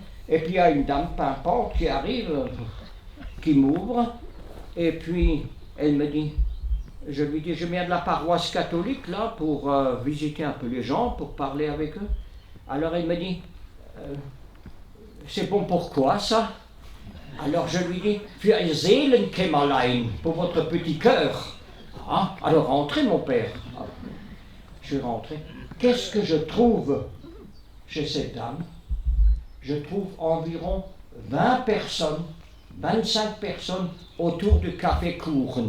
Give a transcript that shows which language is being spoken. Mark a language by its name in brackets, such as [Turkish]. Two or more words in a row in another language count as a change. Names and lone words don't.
[French] Et puis il y a une dame pimpante qui arrive, qui m'ouvre, et puis elle me dit, je lui dis, je viens de la paroisse catholique là pour visiter un peu les gens, pour parler avec eux. Alors elle me dit, c'est bon pourquoi ça? Alors je lui dis, [German] für ein Seelenkämmerlein, [French] pour votre petit cœur. Ah, alors rentrez mon père. Ah, je suis rentré. Qu'est-ce que je trouve chez cette dame? Je trouve environ 20 personnes, 25 personnes autour du café Kuchen.